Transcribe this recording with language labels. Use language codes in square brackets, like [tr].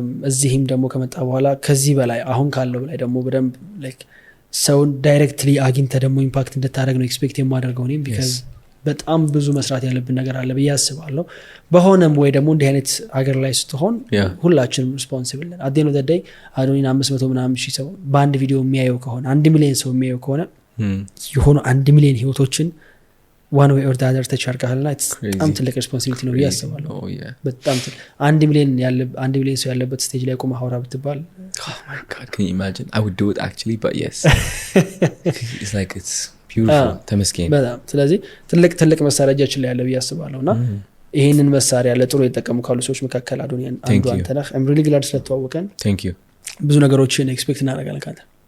[am] እዚህም ደግሞ ከመጣ በኋላ ከዚህ በላይ አሁን ካለው በላይ ደግሞ በደንብ like ሰውን ዳይሬክትሊ አግኝተ ደግሞ ኢምፓክት እንድታደርግ ነው ኤክስፔክት የማደርገው እኔም [en] because [am] በጣም ብዙ መስራት ያለብን ነገር አለ ብዬ አስባለሁ በሆነም ወይ ደግሞ እንዲህ አይነት ሀገር ላይ ስትሆን ሁላችንም ሪስፖንሲብል ነን [en] at the end of the day [am] አዶኒን 500 ምናምን ሺህ ሰው በአንድ ቪዲዮ የሚያየው ከሆነ 1 ሚሊዮን ሰው የሚያየው ከሆነ የሆኑ 1 ሚሊዮን ህይወቶችን [en] one way or the other [am] ተቻርካልና በጣም ትልቅ ሪስፖንሲቢሊቲ ነው ብዬ አስባለሁ በጣም 1 ሚሊዮን ሰው ያለበት ስቴጅ ላይ ቆመህ አውራ ብትባል [en] oh my god can you imagine I would do it actually but yes it's like it's beautiful [am] ተመስገን በጣም ስለዚህ ትልቅ መሳሪያችን ላይ ያለ ብዬ አስባለሁና ይሄንን መሳሪያ ለጥሩ የተጠቀሙ ካሉ ሰዎች መካከል አዶኒያን አንዱ አንተ ነህ [en] I'm really glad [am] ስለተዋወቀን [en] thank you [am] ብዙ ነገሮችን ኤክስፔክት እናደርጋለን ካንተ